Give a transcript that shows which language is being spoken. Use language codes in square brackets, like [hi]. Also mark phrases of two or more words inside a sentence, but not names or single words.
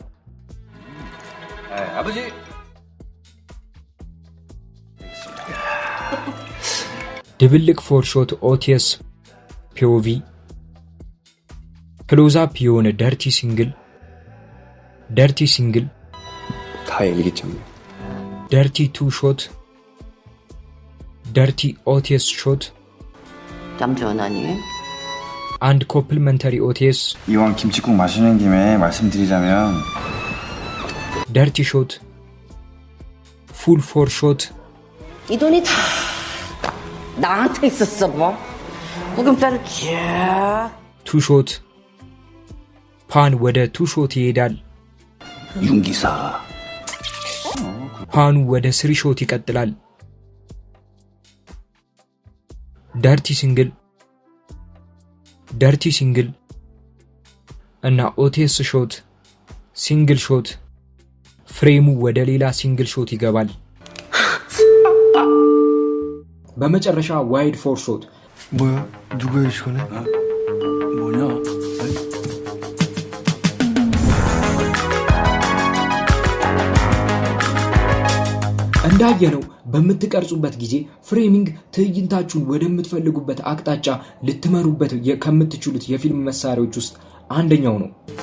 [en] ድብልቅ four shot OTS POV, close up የሆነ dirty single dirty two shot, dirty OTS shot and complementary OTS. [ko] 이왕 김치국 마시는 김에 말씀드리자면 [en] dirty shot, full four shot. [ko] 이 돈이 다 나한테 있었어 뭐? 구김살을 쫙. [en] two shot. 판 ወደ two shot ይሄዳል። [ko] 윤기사. [am] ፓኑ ወደ [en] three shot ይቀጥላል። dirty single, dirty single [am] እና [en] OTS shot single shot። [am] ፍሬሙ ወደ ሌላ ሲንግል ሾት ይገባል። በመጨረሻ [en] wide four shot። [ko] 뭐야? 누구야 이 시간에? 뭐냐? [am] እንዳየነው በምትቀርጹበት ጊዜ ፍሬሚንግ ትዕይንታችሁን ወደምትፈልጉበት አቅጣጫ ልትመሩበት ከምትችሉት የፊልም መሳሪያዎች ውስጥ አንደኛው ነው።